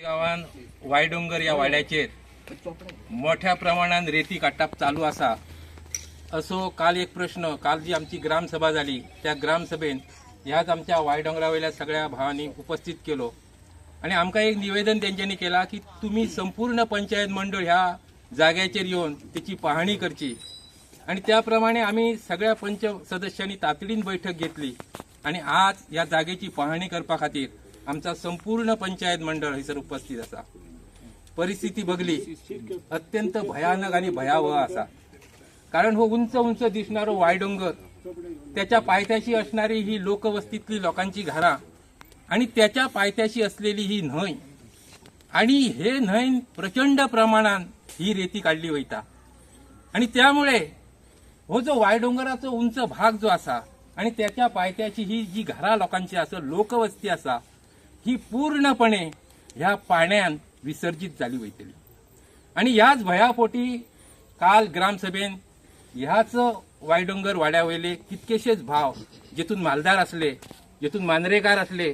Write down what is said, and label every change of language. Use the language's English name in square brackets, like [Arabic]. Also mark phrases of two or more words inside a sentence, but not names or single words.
[Konkani] गावान वायडोंगर या वाड्याचेर मोठ्या प्रमाणात रेती काडटाप चालू आसा असो काल एक प्रश्न काल जी आमची ग्रामसभा झाली त्या ग्रामसभेन ह्याच आमच्या वायडोंगरा वयल्या सगळ्या भावांनी उपस्थित केलो आणि आमकां एक निवेदन तेंच्यांनी केला की तुम्ही संपूर्ण पंचायत मंडळ ह्या जाग्याचेर येवन त्याची पाहणी करची आणि त्याप्रमाणे आम्ही सगळ्या पंच सदस्यांनी तातडीन बैठक घेतली आणि आज या जागेची पाहणी करपा खातीर आमचा संपूर्ण पंचायत मंडळ हयसर उपस्थित असा। परिस्थिती बघली अत्यंत भयानक आणि भयावह असा, कारण हो उंच उंच दिसणारो वायडोंगर, त्याच्या पायथ्याशी असणारी ही लोकवस्तीतली लोकांची घरां आणि त्याच्या पायथ्याशी असलेली ही न्हंय आणि हे न्हंयन प्रचंड प्रमाणात ही रेती काढली वयता आणि त्यामुळे हो जो वायडोंगराचो उंच भाग जो असा आणि त्याच्या पायथ्याची ही जी घरां लोकांची आसा, लोकवस्ती असा, ही पूर्णपणे ह्या पाण्यान विसर्जित झाली वयतली आणि ह्याच भयापोटी काल ग्रामसभेन ह्याच वायडोंगर वाड्यावयले कितकेशेच भाव जेतून मालदार असले, जेतून मांद्रेकार असले,